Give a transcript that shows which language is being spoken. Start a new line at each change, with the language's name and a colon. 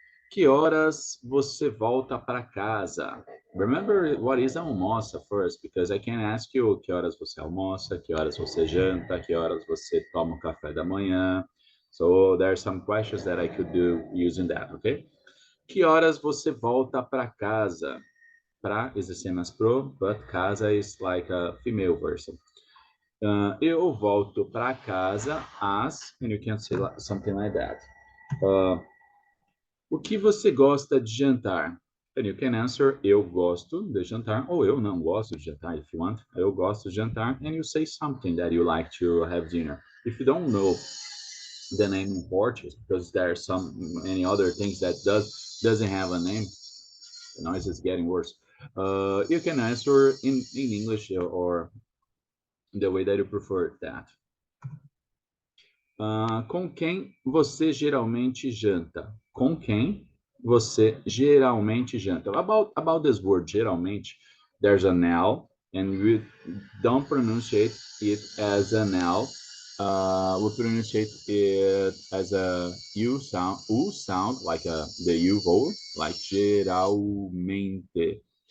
Portuguese: Que horas você volta para casa?
English: Remember what is
Portuguese: almoça
English: first, because I can ask you
Portuguese: que horas você almoça, que horas você janta, que horas você toma o café da manhã.
English: So there are some questions that I could do using that, okay?
Portuguese: Que horas você volta para casa?
English: Pra is the same as pro, but casa is like a female version.
Portuguese: Eu volto para casa às,
English: and you can say something like that.
Portuguese: O que você gosta de jantar?
English: And you can answer,
Portuguese: eu gosto de jantar, ou eu não gosto de jantar,
English: if you want.
Portuguese: Eu gosto de jantar,
English: and you say something that you like to have dinner. If you don't know the name in Portuguese, because there are some many other things that doesn't have a name, the noise is getting worse. You can answer in English or the way that you prefer that.
Portuguese: Com quem você geralmente janta? Com quem você geralmente janta?
English: About this word, geralmente, there's an L, and we don't pronunciate it as an L. We pronunciate it as a U sound, like the U vowel, like geralmente.